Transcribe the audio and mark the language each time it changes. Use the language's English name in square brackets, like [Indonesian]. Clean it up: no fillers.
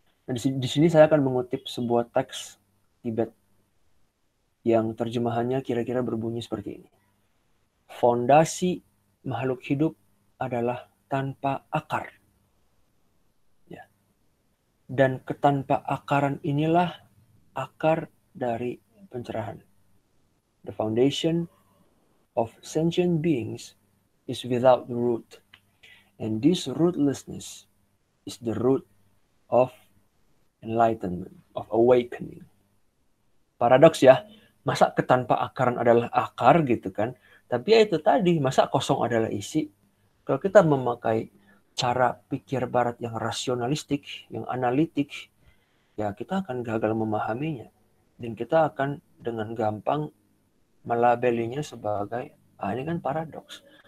[Indonesian] Nah, di sini saya akan mengutip sebuah teks Tibet yang terjemahannya kira-kira berbunyi seperti ini. Fondasi makhluk hidup adalah tanpa akar. Ya. Dan ketanpa akaran inilah akar dari pencerahan. [English] The foundation of sentient beings is without the root. And this rootlessness is the root of enlightenment, of awakening. [Indonesian] Paradoks ya, masa ketanpa akaran adalah akar gitu kan? Tapi ya itu tadi, masa kosong adalah isi? Kalau kita memakai cara pikir barat yang rasionalistik, yang analitik, ya kita akan gagal memahaminya. Dan kita akan dengan gampang melabelinya sebagai, ini kan paradoks.